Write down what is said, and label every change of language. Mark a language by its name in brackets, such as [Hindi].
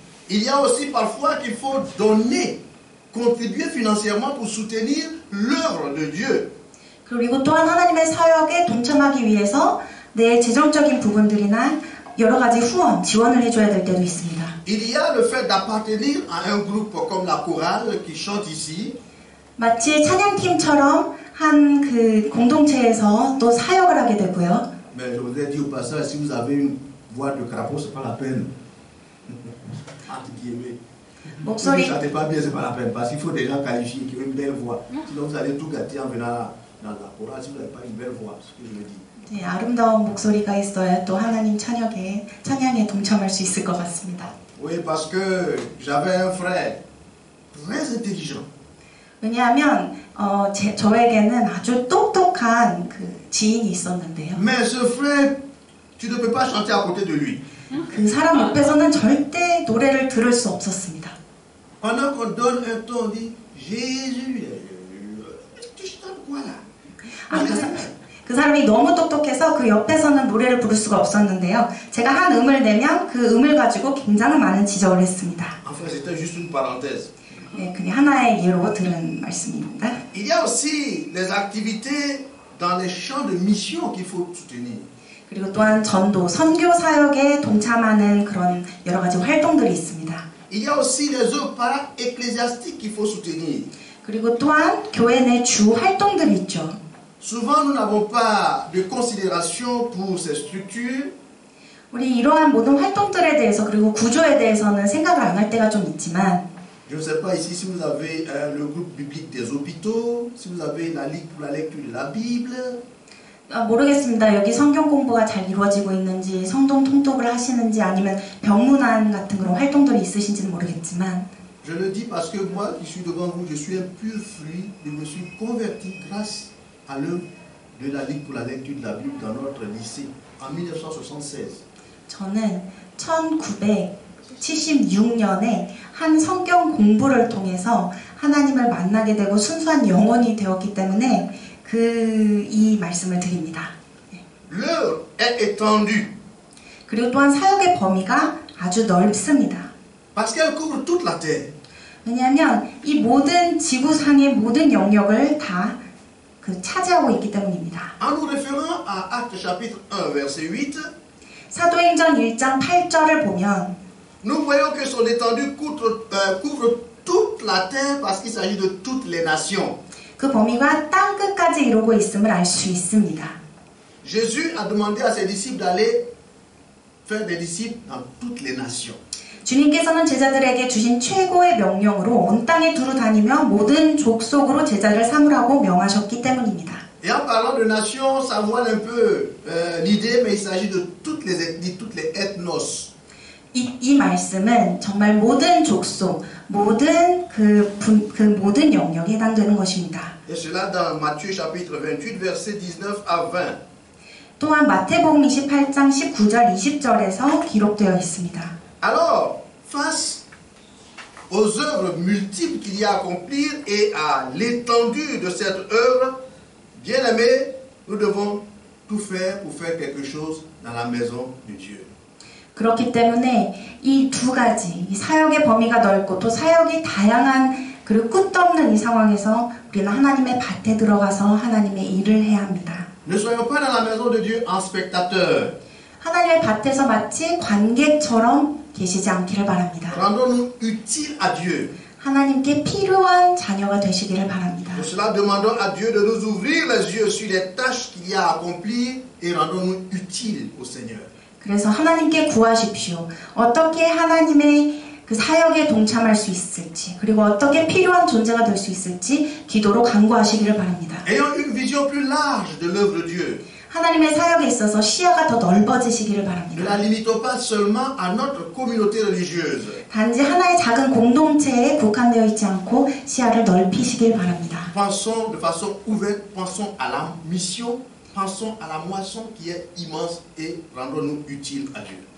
[French] Il y a aussi parfois qu'il faut donner, contribuer financièrement pour soutenir l'œuvre de Dieu. [Korean] 그리고 또한 하나님의 사역에 동참하기 위해서 내 재정적인 부분들이나 여러 가지 후원, 지원을 해줘야 될 때도 있습니다. [French] Il y a le fait d'appartenir à un groupe comme la chorale qui chante ici. [Korean] 마치 찬양팀처럼 한 그 공동체에서 또 사역을 하게 되고요. [French] Mais je voudrais dire au passage, si vous avez une voix de crapaud, c'est pas la peine. Entre guillemets. Si vous ne [Korean] 목소리 [French] chantez pas bien, c'est pas la peine. Parce qu'il faut des gens qualifiés qui ont une belle voix. Sinon, vous allez tout gâter en venant dans la chorale si vous n'avez pas une belle voix. C'est ce que je me dis. [Korean] 네, 아름다운 목소리가 있어야 또 하나님 찬양에 동참할 수 있을 것 같습니다. [French] Oui, parce que j'avais un frère très intelligent. [Korean] 왜냐하면 저에게는 아주 똑똑한 그 지인이 있었는데요. [French] Mais ce frère, tu ne peux pas chanter à côté de lui. [Korean] 그 사람 옆에서는 절대 노래를 들을 수 없었습니다. [French] Pendant qu'on donne un ton, on dit Jésus. Tu chantes quoi là? [Korean] 그 사람이 너무 똑똑해서 그 옆에서는 노래를 부를 수가 없었는데요. 제가 한 음을 내면 그 음을 가지고 굉장히 많은 지적을 했습니다. [French] Enfin, c'était juste une parenthèse. [Korean] 네, 그냥 하나의 예로 들은 말씀입니다. [French] Il y a aussi les activités dans les champs de mission qu'il faut soutenir. [Korean] 그리고 또한 전도, 선교 사역에 동참하는 그런 여러 가지 활동들이 있습니다. [French] Il y a aussi les œuvres para-ecclésiastiques qu'il faut soutenir. [Korean] 그리고 또한 교회 내 주 활동들이 있죠. [French] Souvent, nous n'avons pas de considération pour ces structures. [Korean] 우리 이러한 모든 활동들에 대해서 그리고 구조에 대해서는 생각을 안 할 때가 좀 있지만 [French] Je ne sais pas ici si vous avez le groupe biblique des hôpitaux, si vous avez la Ligue pour la lecture de la Bible. [Korean] 모르겠습니다. 여기 성경 공부가 잘 이루어지고 있는지 성경 통독을 하시는지 아니면 병문안 같은 그런 활동들이 있으신지는 모르겠지만 [French] Je le dis parce que moi qui suis devant vous, je suis un pur fruit, je me suis converti grâce à l'œuvre de la Ligue pour la lecture de la Bible dans notre lycée en 1976. [Korean] 저는 1976년에 한 성경 공부를 통해서 하나님을 만나게 되고 순수한 영혼이 되었기 때문에 이 말씀을 드립니다. [French] L'œuvre est étendue [Korean] 그리고 또한 사역의 범위가 아주 넓습니다. [French] parce qu'elle couvre toute la terre. [Korean] 왜냐하면 이 모든 지구상의 모든 영역을 다 차지하고 있기 때문입니다. [French] En nous référant à Actes chapitre 1 verset 8, [Korean] 사도행전 1장 8절을 보면 [French] nous voyons que son étendue couvre toute la terre parce qu'il s'agit de toutes les nations. [Korean] 그 범위가 땅 끝까지 이루고 있음을 알 수 있습니다. [French] Jésus a demandé à ses disciples d'aller faire des disciples dans toutes les nations. [Korean] 주님께서는 제자들에게 주신 최고의 명령으로 온 땅에 두루 다니며 모든 족속으로 제자를 삼으라고 명하셨기 때문입니다. [French] Et en parlant de nations, ça voile un peu l'idée, mais il s'agit de toutes les ethnies, toutes les ethnos. [Korean] 이 말씀은 정말 모든 족속, 모든 모든 영역에 해당되는 것입니다. [French] Et cela dans Matthieu chapitre 28, versets 19 à 20. [Korean] 또한 마태복음 28장 19절 20절에서 기록되어 있습니다. [French] Alors, face aux œuvres multiples qu'il y a à accomplir et à l'étendue de cette œuvre, bien-aimés, nous devons tout faire pour faire quelque chose dans la maison de Dieu. [Korean] 그렇기 때문에 이 두 가지, 이 사역의 범위가 넓고 또 사역이 다양한 그리고 끝도 없는 이 상황에서 우리는 하나님의 밭에 들어가서 하나님의 일을 해야 합니다. [French] Ne soyons pas dans la maison de Dieu en spectateur. [Korean] 하나님의 밭에서 마치 관객처럼 계시지 않기를 바랍니다. [French] Rendons-nous utiles à Dieu. [Korean] 하나님께 필요한 자녀가 되시기를 바랍니다. [French] Pour cela, demandons à Dieu de nous ouvrir les yeux sur les tâches qu'il y a à accomplir et rendons-nous utiles au Seigneur. [Korean] 그래서 하나님께 구하십시오. 어떻게 하나님의 그 사역에 동참할 수 있을지, 그리고 어떻게 필요한 존재가 될 수 있을지 기도로 간구하시기를 바랍니다. [French] Ayons une vision plus large de l'œuvre de Dieu. [Korean] 하나님의 사역에 있어서 시야가 더 넓어지시기를 [French] Ne [Korean] 바랍니다. [French] la limitons pas seulement à notre communauté religieuse. [Korean] 단지 하나의 작은 공동체에 국한되어 있지 않고 시야를 넓히시길 바랍니다. [French] Pensons de façon ouverte, pensons à la mission, pensons à la moisson qui est immense et rendons-nous utiles à Dieu.